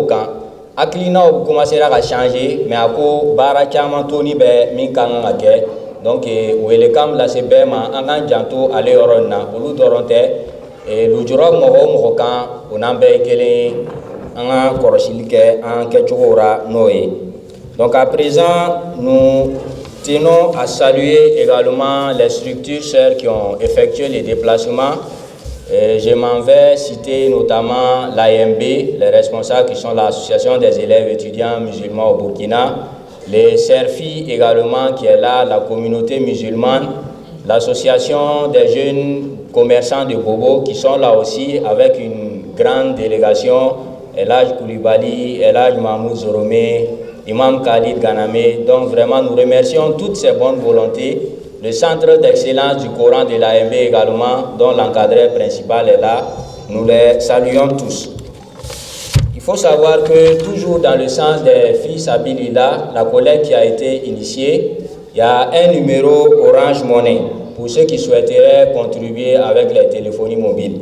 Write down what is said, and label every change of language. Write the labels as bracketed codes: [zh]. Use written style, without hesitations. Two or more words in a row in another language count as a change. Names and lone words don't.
[bm] kan hakilinaw commencera ka changer mais a ko baara caman toni bɛ min kan ka kɛ donc welekan lase bɛɛ ma an k'an janto ale yɔrɔ in na olu dɔrɔn tɛ lujura mɔgɔ o mɔgɔ kan o n'an bɛɛ ye kelen an ka kɔlɔsili kɛ an kɛcogow la n'o ye [fr] Donc à présent, nous tenons à saluer également les structures sœurs qui ont effectué les déplacements. Je m'en vais citer notamment l'AMB, les responsables qui sont l'Association des élèves étudiants musulmans au Burkina, les CERFI également qui est là, la communauté musulmane, l'Association des jeunes commerçants de Bobo qui sont là aussi avec une grande délégation, Elhaj Koulibaly, Elhaj Mahmoud Zoromé, Imam Khalid Ganame. Donc vraiment nous remercions toutes ces bonnes volontés. Le centre d'excellence du Coran de l'AMB également, dont l'encadreur principal est là, nous les saluons tous. Il faut savoir que toujours dans le sens des [ar] Fi Sabilillah, [fr] la collecte qui a été initiée, il y a un numéro Orange Money pour ceux qui souhaiteraient contribuer avec les téléphonies mobiles.